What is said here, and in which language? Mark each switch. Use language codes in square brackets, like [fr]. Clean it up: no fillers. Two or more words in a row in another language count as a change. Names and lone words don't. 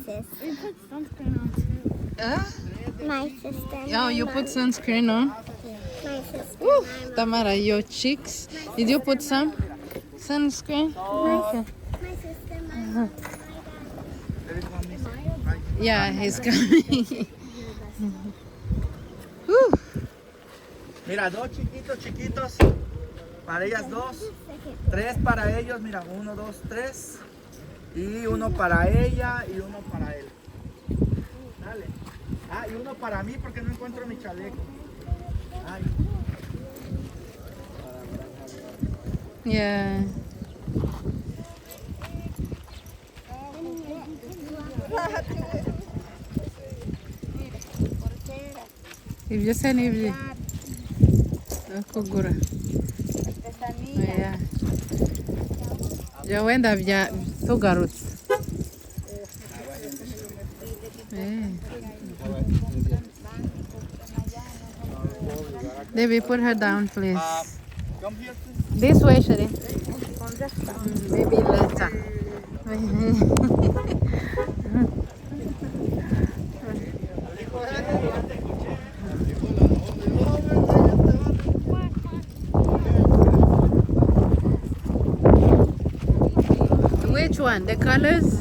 [en] We put sunscreen on too. My sister. Oh, you put sunscreen on? My sister. Woo, Tamara, your cheeks. Did you put some sunscreen? Okay. My sister. My Yeah, he's coming. Woo. [es] Mira, dos chiquitos, para ellas dos, tres para ellos, mira, 1, 2, 3, y uno para ella y uno para él. Dale. Ah, y uno para mí porque no encuentro mi chaleco. Ay. [en] Yeah. [rw] Ibyo se ni ibyi kugura byo wenda bya tugarutse. [en] Debbie, put her down, please. Come here, This way, Shari. Maybe later. Which one? The colors?